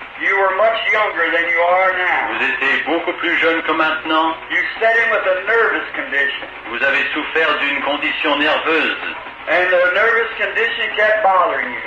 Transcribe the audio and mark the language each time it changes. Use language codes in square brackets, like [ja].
[en] you were much younger than you are now. [fr] vous étiez beaucoup plus jeune que maintenant. [en] You set in with a nervous condition, [fr] Vous avez souffert d'une condition nerveuse. [en] and the nervous condition kept bothering you.